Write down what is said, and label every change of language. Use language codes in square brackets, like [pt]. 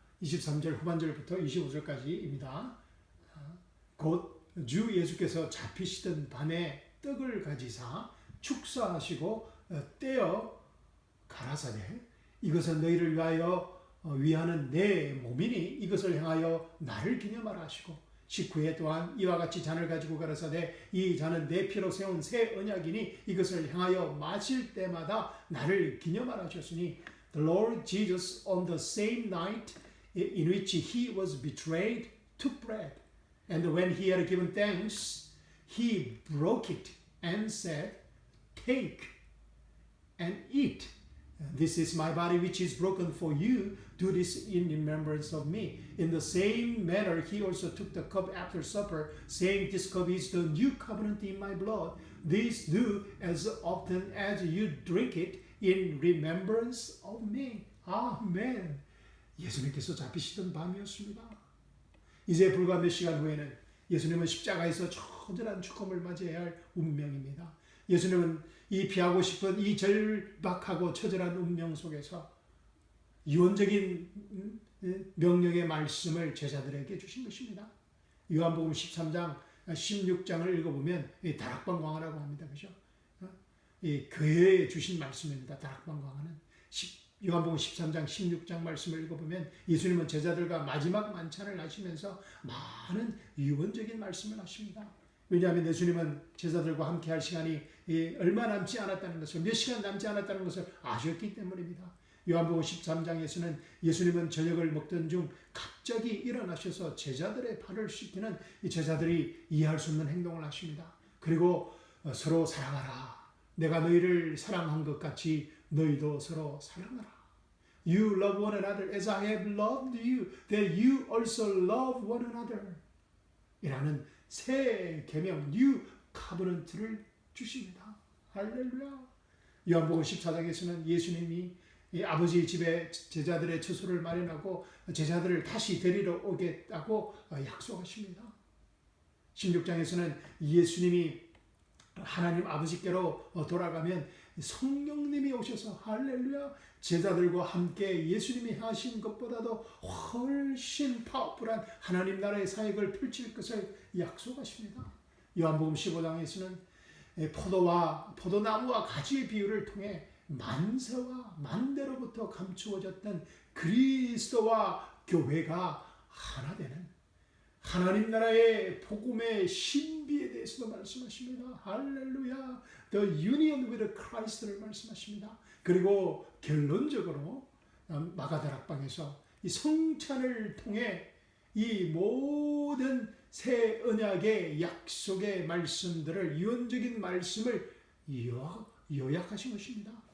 [ko] 23절 후반절부터 25절까지입니다. 곧 주 예수께서 잡히시던 밤에 떡을 가지사 축사하시고 떼어 가라사대 이것은 너희를 위하여 위하는 내 몸이니 이것을 행하여 나를 기념하라 하시고 19회 또한 이와 같이 잔을 가지고 가라사대 이 잔은 내 피로 세운 새 언약이니 이것을 향하여 마실 때마다 나를 기념하라 하셨으니 [en] The Lord Jesus on the same night in which he was betrayed took bread and when he had given thanks he broke it and said take and eat. This is my body which is broken for you. Do this in remembrance of me. In the same manner, he also took the cup after supper, saying, This cup is the new covenant in my blood. This do as often as you drink it in remembrance of me. [ko] 아멘. 예수님께서 잡히시던 밤이었습니다. 이제 불과 몇 시간 후에는 예수님은 십자가에서 처절한 죽음을 맞이해야 할 운명입니다. 예수님은 이 피하고 싶은 이 절박하고 처절한 운명 속에서 유언적인 명령의 말씀을 제자들에게 주신 것입니다. 요한복음 13장, 16장을 읽어보면 다락방광화라고 합니다. 그죠? 이 교회에 주신 말씀입니다. 다락방광화는. 요한복음 13장, 16장 말씀을 읽어보면 예수님은 제자들과 마지막 만찬을 하시면서 많은 유언적인 말씀을 하십니다. 왜냐하면 예수님은 제자들과 함께 할 시간이 얼마 남지 않았다는 것을, 몇 시간 남지 않았다는 것을 아셨기 때문입니다. 요한복음 13장에서는 예수님은 저녁을 먹던 중 갑자기 일어나셔서 제자들의 발을 씻기는 이 제자들이 이해할 수 없는 행동을 하십니다. 그리고 서로 사랑하라. 내가 너희를 사랑한 것 같이 너희도 서로 사랑하라. [en] You love one another as I have loved you, that you also love one another. [ko] 이라는 새 계명, 뉴 카버넌트를 주십니다. 할렐루야. 요한복음 14장에서는 예수님이 아버지 집에 제자들의 처소를 마련하고 제자들을 다시 데리러 오겠다고 약속하십니다. 16장에서는 예수님이 하나님 아버지께로 돌아가면 성령님이 오셔서 할렐루야 제자들과 함께 예수님이 하신 것보다도 훨씬 파워풀한 하나님 나라의 사역을 펼칠 것을 약속하십니다. 요한복음 15장에서는 포도와 포도나무와 가지의 비유를 통해 만세와 만대로부터 감추어졌던 그리스도와 교회가 하나 되는 하나님 나라의 복음의 신비에 대해서도 말씀하십니다. 할렐루야. [en] The union with Christ [ko] 를 말씀하십니다. 그리고 결론적으로 마가다락방에서 이 성찬을 통해 이 모든 새 언약의 약속의 말씀들을 유언적인 말씀을 요약하신 것입니다.